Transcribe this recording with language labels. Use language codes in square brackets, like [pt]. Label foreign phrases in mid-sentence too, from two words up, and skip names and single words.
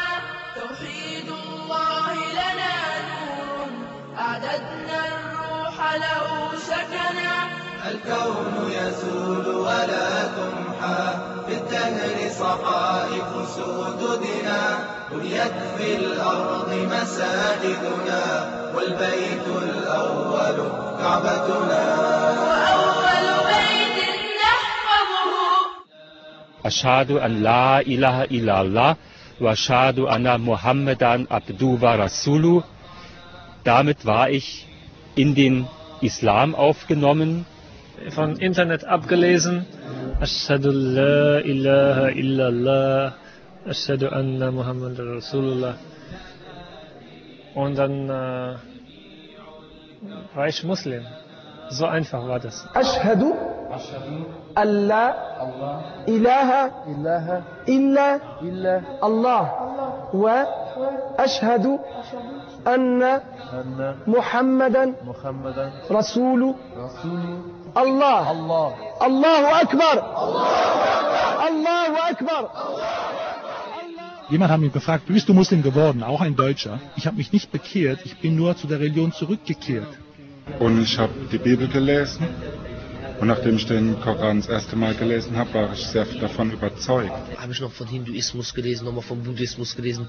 [ar] توحيد الله لنا نور أعددنا الروح له سكنا الكون يزول ولا تمحى بالدهر صحائف سدودنا بنيت في الأرض مساجدنا والبيت الأول كعبتنا وأول بيت نحفظه أشهد أن لا إله إلا الله وأشهد أن محمدًا عبده ورسوله. [de] Damit war ich in den Islam aufgenommen. Von Internet abgelesen. [ar] أشهد أن لا إله إلا الله. أشهد أن محمدا رسول الله. [de] Und dann war ich Muslim. So einfach war das. [ar] أشهد أن لا إله إلا الله وأشهد أن محمدا رسول الله. الله أكبر الله أكبر. [de] Jemand hat mich gefragt, wie bist du Muslim geworden? Auch ein Deutscher. Ich habe mich nicht bekehrt, ich bin nur zu der Religion zurückgekehrt. Und ich habe die Bibel gelesen. Und nachdem ich den Koran das erste Mal gelesen habe, war ich sehr davon überzeugt. Habe ich noch von Hinduismus gelesen, nochmal von Buddhismus gelesen.